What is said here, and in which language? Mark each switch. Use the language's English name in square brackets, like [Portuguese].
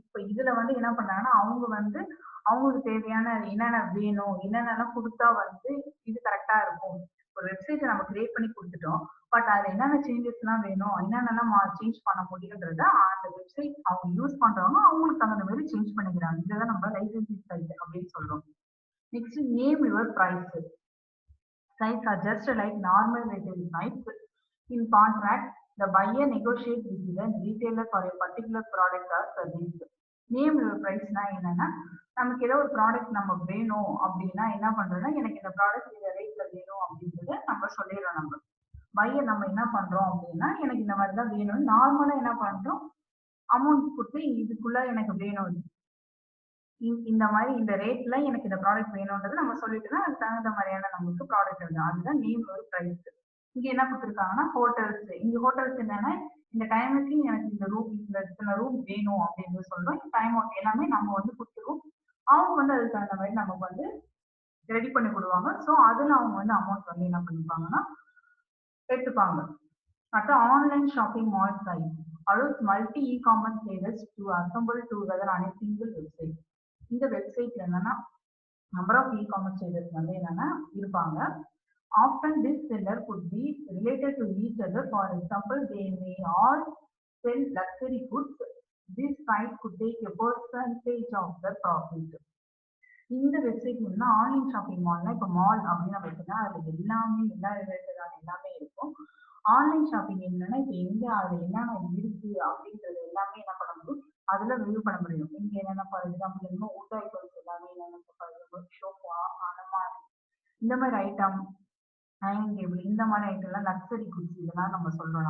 [Tamil] இப்ப இதுல வந்து என்ன பண்ணாங்கன்னா அவங்க வந்து அவங்களுக்கு தேவையான என்னென்ன வேணும், என்னென்னலாம் கொடுத்தா வந்து இது கரெக்டா இருக்கும். ஒரு வெப்சைட்டை நம்ம கிரியேட் பண்ணி கொடுத்துட்டோம், பட் அதுல என்னென்ன சேஞ்சஸ் எல்லாம் வேணும், என்னென்னலாம் சேஞ்ச் பண்ண முடியுன்றத அந்த வெப்சைட் அவங்க யூஸ் பண்றவங்க அவங்களுக்கு தகுந்த மாதிரி சேஞ்ச் பண்ணிக்கிறாங்க. இதுதான் நம்ம லைசன்சிங் சைட் அப்படின்னு சொல்றோம். [English] Next name your price. Sites are just like normal retail sites. In contract, the buyer negotiates with the retailer for a particular product or service. [Tamil] Name your பிரைஸ்னா என்னன்னா நமக்கு ஏதோ ஒரு ப்ராடக்ட் நம்ம வேணும் அப்படின்னா என்ன பண்றோம்னா எனக்கு இந்த ப்ராடக்ட் இந்த ரேட்ல வேணும் அப்படின்றத நம்ம சொல்லிடுறோம். நம்ம பையர் நம்ம என்ன பண்றோம் அப்படின்னா எனக்கு இந்த மாதிரி தான் வேணும், நார்மலா என்ன பண்றோம் அமௌண்ட் கொடுத்து இதுக்குள்ள எனக்கு வேணும், இந்த மாதிரி இந்த ரேட்ல எனக்கு இந்த ப்ராடக்ட் வேணும்ன்றது நம்ம சொல்லிட்டுனா அதுக்கு தகுந்த மாதிரியான நமக்கு ப்ராடக்ட் வருது. அதுதான் நேம் ஒரு பிரைஸ். இங்க என்ன கொடுத்துருக்காங்கன்னா ஹோட்டல்ஸ். இங்க ஹோட்டல்ஸ் என்னன்னா இந்த டைமுக்கு எனக்கு இந்த ரூம் வேணும் அப்படின்னு சொல்றோம். டைம் அவுட் எல்லாமே நம்ம வந்து கொடுத்துருவோம். அவங்க வந்து அதுக்கு தகுந்த மாதிரி நமக்கு வந்து ரெடி பண்ணி கொடுவாங்க. ஸோ அதுல அவங்க வந்து அமௌண்ட் வந்து என்ன பண்ணிப்பாங்கன்னா எடுத்துப்பாங்க. அடுத்து [English] Online shopping mall site allows multi e-commerce traders to assemble together on a single website. [Tamil] இந்த வெப்சைட்ல என்னன்னா நம்பர் ஆஃப் இ-காமர்ஸ் ட்ரேடர்ஸ் வந்து என்னன்னா இருப்பாங்க. [English] Often this seller could be related to each other. For example, they may all sell luxury goods. This site could take a percentage of the profit. [Tamil] இந்த website வந்து online shopping மால்னா இப்போ mall அப்படின்னு நம்ம வச்சுன்னா அதுல எல்லாமே எல்லா ரிலேட்டடான எல்லாமே இருக்கும். ஆன்லைன் ஷாப்பிங் என்னன்னா இப்போ எங்க அது என்னென்ன இருக்கு அப்படின்றது எல்லாமே என்ன பண்ண முடியும், அதுல ரிவ்யூ பண்ண முடியும். இங்க என்னென்ன ஃபார் எக்ஸாம்பிள் என்ன ஊட்டாய் பொருட்கள் எல்லாமே என்னென்ன ஷோஃபா அந்த மாதிரி இந்த மாதிரி ஐட்டம், டைனிங் டேபிள் இந்த மாதிரி ஐட்டம்லாம் லக்ஸரி குட்ஸ் இதெல்லாம் நம்ம சொல்றோம்.